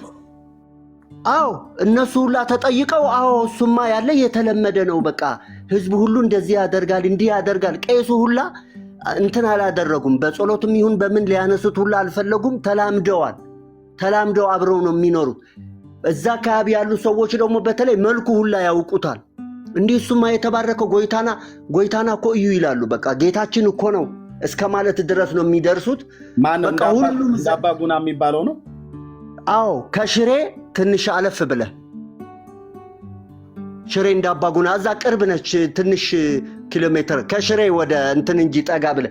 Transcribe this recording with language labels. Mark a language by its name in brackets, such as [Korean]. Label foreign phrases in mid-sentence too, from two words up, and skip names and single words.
[Amharic] እነሱ ሁላ ተጠይቀው እሱማ ያለ የተለመደ ነው። በቃ ህዝቡ ሁሉ እንደዚህ ያደርጋል እንዲህ ያደርጋል። ቄሱ ሁላ እንትን አላደረጉም። በጸሎትም ይሁን በምን ሊያነሱት ሁላ አልፈለጉም። ተላምደው አብረው ነው የሚኖሩት። እዛ አካባቢ ያሉ ሰዎች ደግሞ በተለይ መልኩ ሁላ ያውቁታል። እንዲህ እሱማ የተባረከው [Tigrinya] ጎይታና እኮ እዩ [Amharic] ይላሉ። በቃ ጌታችን እኮ ነው እስከ ማለት ድረስ ነው የሚደርሱት። በቃ ሁሉም አባጉና የሚባለው ነው። ከሽሬ ትንሽ አለፍ ብለህ ሽሬ እንዳባጉና እዛ ቅርብ ነች። ትንሽ ኪሎ ሜትር ከሽሬ ወደ እንትን እንጂ ጠጋ ብለህ